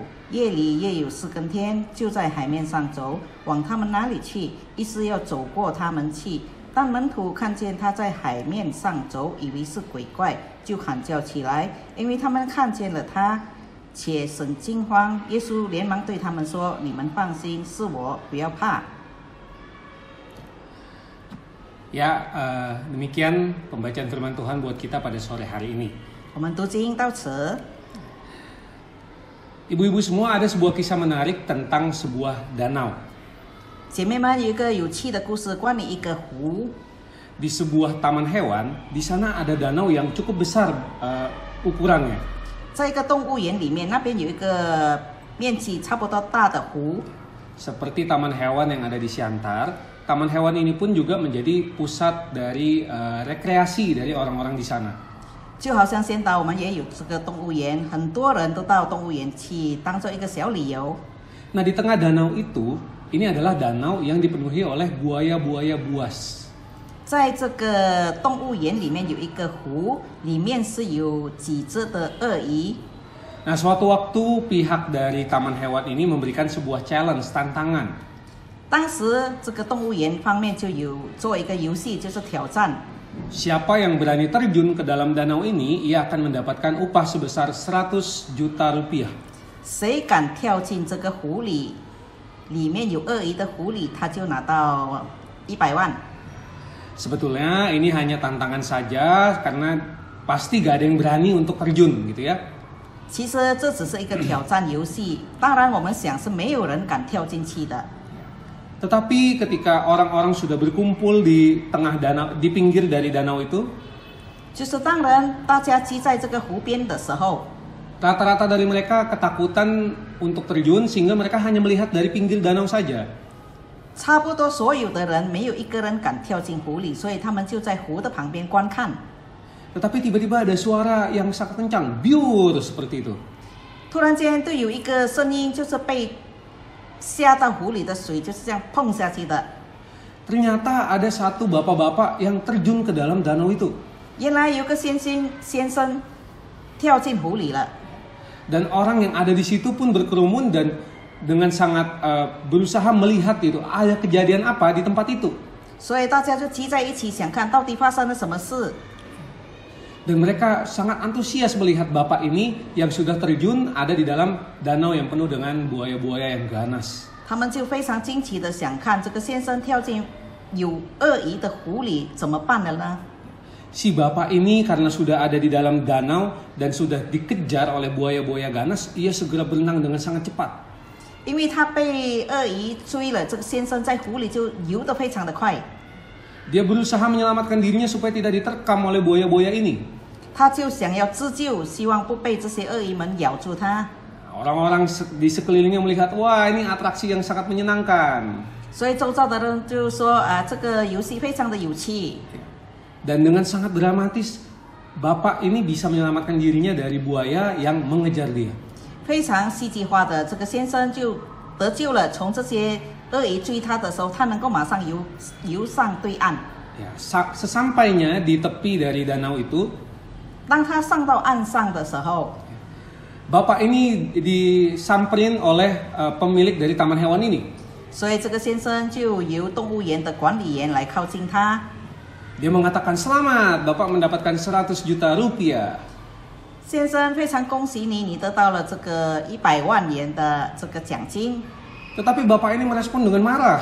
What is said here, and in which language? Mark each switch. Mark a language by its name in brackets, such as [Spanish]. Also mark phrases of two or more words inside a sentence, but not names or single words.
[Chinese] 夜里夜有4更天，就在海面上走，往他们那里去，意思要走过他们去。当门徒看见他在海面上走，以为是鬼怪，就喊叫起来，因为他们看见了他，且甚惊慌。耶稣连忙对他们说：“你们放心，是我，不要怕。” [Indonesian] Ya, demikian pembacaan firman Tuhan buat kita pada sore hari ini. [Chinese] 我们读经到此。 [Indonesian] Ibu-ibu semua, ada sebuah kisah menarik tentang sebuah danau. [Chinese] 姐妹们，有一个有趣的故事，关于一个湖。 [Indonesian] Di sebuah taman hewan, di sana ada danau yang cukup besar ukurannya. [Chinese] 在一个动物园里面，那边有一个面积差不多大的湖。 [Indonesian] Seperti taman hewan yang ada di Siantar, taman hewan ini pun juga menjadi pusat dari rekreasi dari orang-orang di sana. [Chinese] 就好像现在我们也有这个动物园，很多人都到动物园去当做一个小旅游。 [Indonesian] Nah, di tengah danau itu, ini adalah danau yang dipenuhi oleh buaya-buaya buas. [Chinese] 在这个动物园里面有一个湖，里面是有几只的鳄鱼。 [Indonesian] Nah, suatu waktu pihak dari taman hewan ini memberikan sebuah challenge, tantangan. [Chinese] 当时这个动物园方面就有做一个游戏，就是挑战。 [Indonesian] Siapa yang berani terjun ke dalam danau ini, ia akan mendapatkan upah sebesar 100 juta rupiah. [Chinese] 谁敢跳进这个湖里，里面有鳄鱼的湖里，他就拿到100万。 [Indonesian] Sebetulnya ini hanya tantangan saja karena pasti gak ada yang berani untuk terjun gitu ya. [Chinese] 其实这只是一个挑战游戏，当然我们想是没有人敢跳进去的。 [Indonesian] Tetapi ketika orang-orang sudah berkumpul di tengah danau, di pinggir dari danau itu, [Chinese] 就是当人大家聚在这个湖边的时候， [Indonesian] rata-rata dari mereka ketakutan untuk terjun sehingga mereka hanya melihat dari pinggir danau saja. [Chinese] 差不多所有的人没有一个人敢跳进湖里，所以他们就在湖的旁边观看。 [Indonesian] Tetapi tiba-tiba ada suara yang sangat kencang, biur seperti itu. [Chinese] 突然间，就有一个声音，就是被下到湖里的水就是这样碰下去的。 [Indonesian] Ternyata ada satu bapak-bapak yang terjun ke dalam danau itu. [Chinese] 原来有个先生跳进湖里了。 [Indonesian] Dan orang yang ada di situ pun berkerumun dan dengan sangat berusaha melihat itu ada kejadian apa di tempat itu. [Chinese] 所以大家就聚在一起，想看到底发生了什么事。 [Indonesian] Dan mereka sangat antusias melihat bapak ini yang sudah terjun ada di dalam danau yang penuh dengan buaya-buaya yang ganas. [Chinese] 他们就非常惊奇的想看这个先生跳进有鳄鱼的湖里怎么办了呢？ [Indonesian] Si bapak ini karena sudah ada di dalam danau dan sudah dikejar oleh buaya-buaya ganas, ia segera berenang dengan sangat cepat. [Chinese] 因为他被鳄鱼追了，这个先生在湖里就游得非常的快。 [Indonesian] Dia berusaha menyelamatkan dirinya supaya tidak diterkam oleh buaya-buaya ini. [Chinese] 他就想要自救，希望不被这些鳄鱼们咬住他。 [Indonesian] Orang-orang di sekelilingnya melihat, wah ini atraksi yang sangat menyenangkan. [Chinese] 所以周遭的人就说啊，这个游戏非常的有趣。 [Indonesian] Dan dengan sangat dramatis, bapak ini bisa menyelamatkan dirinya dari buaya yang mengejar dia. [Chinese] 非常戏剧化的，这个先生就得救了。从这些鳄鱼追他的时候，他能够马上游上对岸。 [Indonesian] Ya, sesampainya di tepi dari danau itu, [Chinese] 当他上到岸上的时候， [Indonesian] bapak ini disamperin oleh pemilik dari taman hewan ini. [Chinese] 所以这个先生就由动物园的管理员来靠近他。 [Indonesian] Dia mengatakan, selamat, bapak mendapatkan 100 juta rupiah. [Chinese] 先生，非常恭喜你，你得到了这个100万元的这个奖金。 [Indonesian] Tetapi bapak ini merespon dengan marah.